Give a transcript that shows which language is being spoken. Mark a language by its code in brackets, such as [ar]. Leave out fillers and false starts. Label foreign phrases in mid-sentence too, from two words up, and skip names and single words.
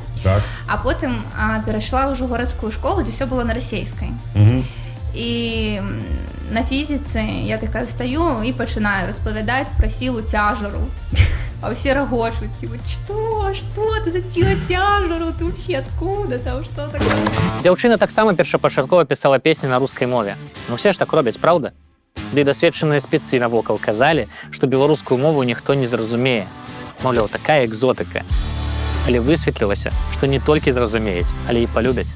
[be] так. А потым перайшла ўжо ў гарадскую школу, дзе ўсё было на расейскай. І на фізіцы я такая стаю і пачынаю распавядаць пра сілу цяжару. А ўсе рагочуць, што ты за сіла цяжару, [ru] ты вообще откуда, [be] там што такое? Дзяўчына таксама першапачаткова пісала песні на рускай мове. Ну все ж так робяць, праўда? Ды дасведчаныя спецы навокал казалі, што беларускую мову ніхто не зразумее. Маўляў, такая экзотыка. Але высветлілася, што не толькі зразумеюць, але і палюбяць.